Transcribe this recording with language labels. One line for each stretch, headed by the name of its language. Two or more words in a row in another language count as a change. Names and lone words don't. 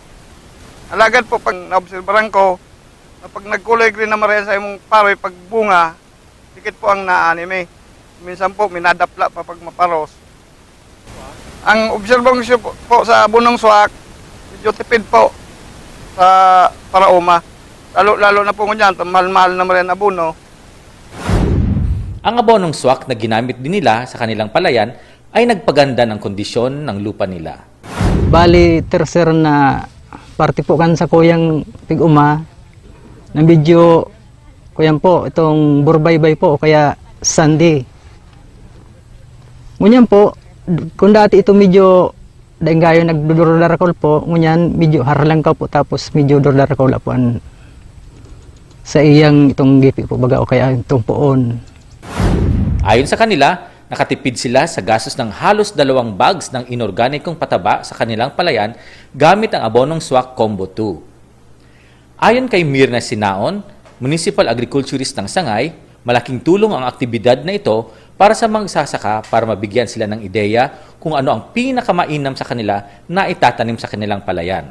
Bikol: Alagad po pag naobserbaran ko, na pag nagkulay green na maraming sa imong paroy, pag bunga, dikit po ang naanime. Minsan po, minadapla pa pag maparos. Ang obserbasyon po sa abonong swak, medyo tipid po sa paraoma. Lalo na po ngunyan, mahal-mahal na maraming abono.
Filipino: Ang abonong swak na ginamit din nila sa kanilang palayan ay nagpaganda ng kondisyon ng lupa nila.
Bikol: Bali, tercer na parte po kan sa kuyang pig-uma na medyo kuyan po, itong burbaybay po o kaya sandy. Ngunyan po, kung dati ito medyo dahil kayo nagdudurdarakol po, ngunyan medyo haralang ka po tapos medyo durdarakol po sa iyang itong gipi po baga o kaya itong poon.
Filipino: Ayon sa kanila, nakatipid sila sa gastos ng halos 2 bags ng inorganikong pataba sa kanilang palayan gamit ang abonong swak Combo 2. Ayon kay Mirna Sinaon, municipal agriculturist ng Sangay, malaking tulong ang aktibidad na ito para sa magsasaka para mabigyan sila ng ideya kung ano ang pinakamainam sa kanila na itatanim sa kanilang palayan.